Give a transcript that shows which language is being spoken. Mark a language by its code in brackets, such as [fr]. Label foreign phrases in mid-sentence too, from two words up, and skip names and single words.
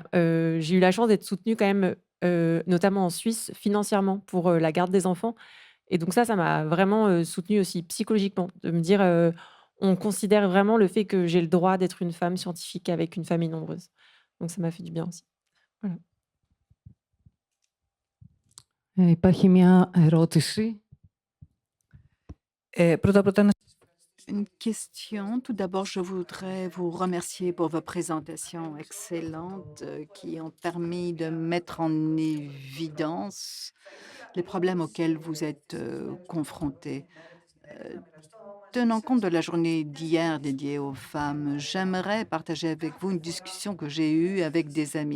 [fr] J'ai eu la chance d'être soutenue quand même, notamment en Suisse, financièrement pour, la garde des enfants et donc ça m'a vraiment, soutenue aussi psychologiquement, de me dire, on considère vraiment le fait que j'ai le droit d'être une femme scientifique avec une famille nombreuse. Donc ça m'a fait du bien aussi. Voilà. [el] Υπάρχει μια ερώτηση. Πρώτα-πρώτα να [fr] Une question. Tout d'abord, je voudrais vous remercier pour vos présentations excellentes qui ont permis de mettre en évidence les problèmes auxquels vous êtes confrontés. Euh, Tenant compte de la journée d'hier dédiée aux femmes, j'aimerais partager avec vous une discussion que j'ai eue avec des amis.